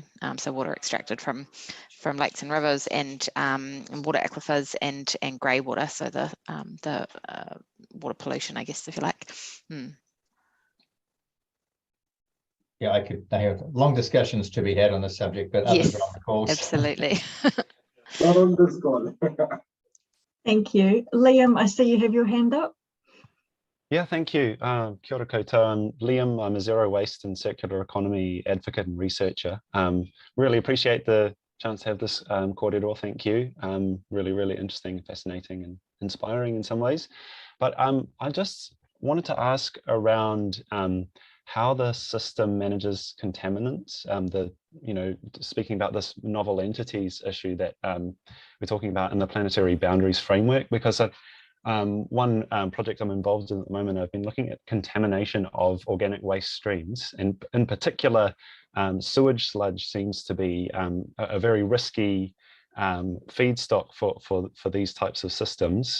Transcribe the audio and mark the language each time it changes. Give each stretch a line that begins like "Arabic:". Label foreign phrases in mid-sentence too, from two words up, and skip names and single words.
English: So water extracted from lakes and rivers and water aquifers and grey water, so the water pollution, I guess, if you like. Yeah, I have long discussions to be had on this subject, but others are on the calls. Absolutely. Not on this call. Thank you. Liam, I see you have your hand up. Yeah, thank you.
Māori: Kia ora koutou.
English: I'm Liam. I'm a zero waste and circular economy advocate and researcher. Really appreciate the chance to have this kōrero. Thank you. Really, really interesting, fascinating and inspiring in some ways. But I just wanted to ask around how the system manages contaminants, speaking about this novel entities issue that we're talking about in the planetary boundaries framework, because one project I'm involved in at the moment, I've been looking at contamination of organic waste streams, and in particular, sewage sludge seems to be a very risky feedstock for these types of systems.